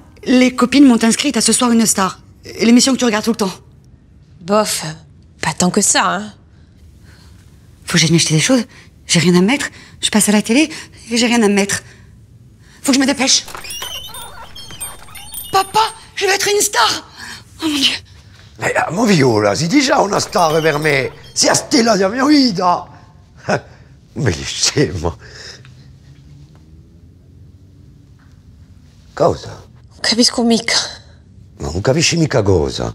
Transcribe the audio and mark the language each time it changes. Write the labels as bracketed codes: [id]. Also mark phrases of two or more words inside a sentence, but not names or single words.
[fr] Les copines m'ont inscrite à Ce soir une star. L'émission que tu regardes tout le temps. Bof, pas tant que ça, hein. Faut que j'aille m'acheter des choses. J'ai rien à mettre. Je passe à la télé et j'ai rien à mettre. Faut que je me dépêche. Papa, je vais être une star. Oh mon Dieu. [it] Ma Viola, sei già una star per me. Sei la stella della mia vita. Ma che scemo. Cosa? Non capisco mica. Non capisci mica cosa.